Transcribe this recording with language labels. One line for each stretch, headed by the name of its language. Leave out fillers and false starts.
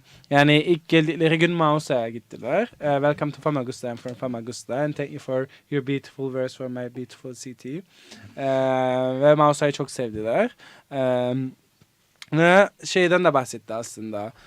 Turkish: Yani ilk geldikleri gün Mausa'ya gittiler.
English: Welcome to Famagusta. I'm from Famagusta. And thank you for your beautiful verse for my beautiful city.
Turkish: Ve Mausa'yı çok sevdiler. Ve şeyden de bahsetti aslında.